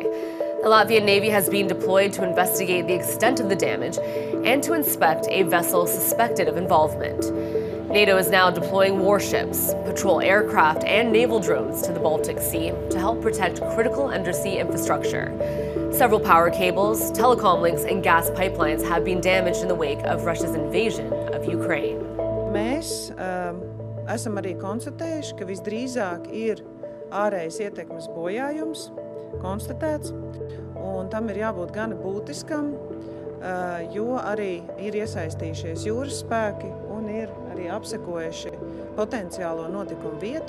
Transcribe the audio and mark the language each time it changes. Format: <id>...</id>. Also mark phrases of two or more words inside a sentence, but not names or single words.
<en>The Latvian Navy has been deployed to investigate the extent of the damage and to inspect a vessel suspected of involvement. NATO is now deploying warships, patrol aircraft, and naval drones to the Baltic Sea to help protect critical undersea infrastructure. Several power cables, telecom links, and gas pipelines have been damaged in the wake of Russia's invasion of Ukraine.</en> <lv>Mēs esam arī konstatējuši, ka visdrīzāk ir ārējas ietekmes bojājums konstatēts, un tam ir jābūt gana būtiskam, jo arī ir iesaistījušies jūras spēki un ir arī apsekojuši potenciālo notikumu vietu.</lv>